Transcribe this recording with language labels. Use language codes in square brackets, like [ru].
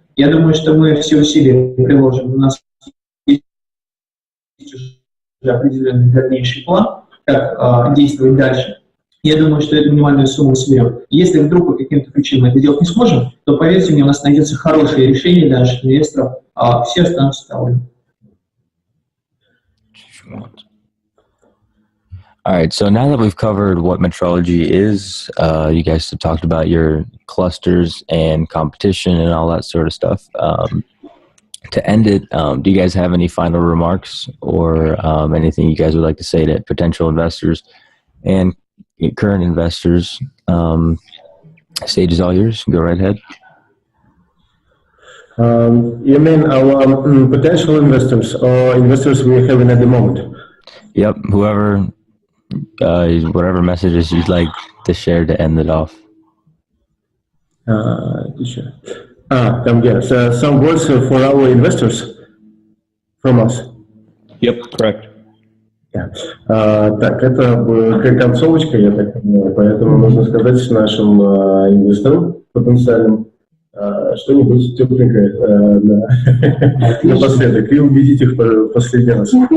[ru] Я думаю, что мы все усилия приложим. У нас есть уже определенный дальнейший план, как действовать дальше. Я думаю, что эту минимальную сумму соберем. Если вдруг по каким-то причинам это делать не сможем, то, поверьте мне, у нас найдется хорошее решение для наших инвесторов, а все останутся довольны. [en] All right, so now that we've covered what metrology is, you guys have talked about your clusters and competition and all that sort of stuff. To end it, do you guys have any final remarks or anything you guys would like to say to potential investors and current investors? Stage is all yours. Go right ahead. You mean our potential investors or investors we're having at the moment? Yep, whoever, whatever messages you'd like to share to end it off. Some words for our investors from us. Yep, correct. [ru] Так, это концовочка, я так понимаю, поэтому нужно сказать нашим инвесторам потенциальным что-нибудь тепленькое напоследок и убедить их последний раз.